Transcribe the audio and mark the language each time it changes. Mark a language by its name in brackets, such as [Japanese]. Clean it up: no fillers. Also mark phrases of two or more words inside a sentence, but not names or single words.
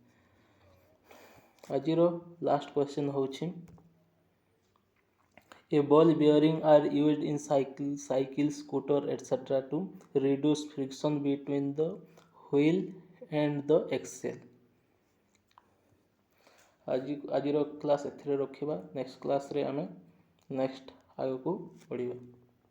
[English] ଆଜିର last question ହେଉଛି a ball bearing are used in cycle, scooter, etc. to reduce friction between the wheel and the axle. [Odia] ଆଜିର କ୍ଲାସ୍ ଏଥିରେ ରଖିବା [English] next class-re [Odia] ଆମେ ନେକ୍ସଟ ଆଗକୁ ବଢ଼ିବା।